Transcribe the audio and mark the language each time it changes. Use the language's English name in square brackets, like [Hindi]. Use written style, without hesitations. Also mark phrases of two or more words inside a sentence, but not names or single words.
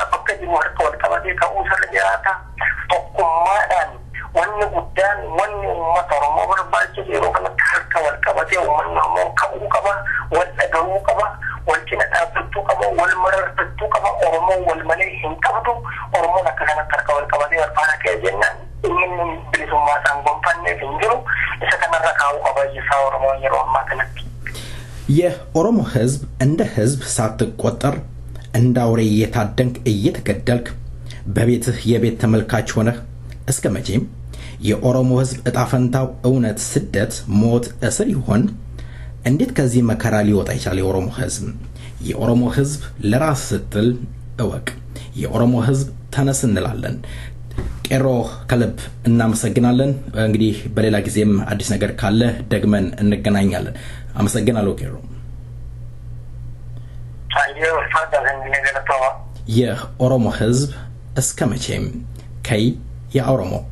[Oromo] Bakka jiru harka wal qabatee ka'uu irra jiraata. Tokkummaadhaan wanni guddaan wanni uummata Oromoo barbaachisu yeroo kanatti harka wal qabatee uummanni Oromoo ka'uu qaba. Wal dhagahuu qaba. Wal cina dhaabbachuu qaba. Wal mararfachuu qaba. Oromoon wal malee hin qabdu. Oromoon akka kanatti harka wal qabatee wal faana ka'e jennaan inni bilisummaa isaan gonfanneef hin jiru. Isa kanarra kaa'uu qaba ይፋው Oromoo yeroo ammaa kanatti. [Amharic] የኦሮሞ ህዝብ እንደ ህዝብ ሳትቆጠር እንደ አውሬ እየታደንክ እየተገደልክ በቤትህ የቤት ተመልካች ሆነህ እስከ መቼም የኦሮሞ ህዝብ እጣ ፈንታው እውነት ስደት ሞት እስር ይሆን? እንዴት ከዚህ መከራ ሊወጣ ይችላል የኦሮሞ ህዝብ ለራስ ስትል እወቅ። የኦሮሞ ህዝብ ተነስ እንላለን። ቄሮ ከልብ እናመሰግናለን። እንግዲህ በሌላ ጊዜም አዲስ ነገር ካለ ደግመን እንገናኛለን። አመሰግናለሁ ቄሮ። የኦሮሞ ህዝብ እስከ መቼም ከይ የኦሮሞ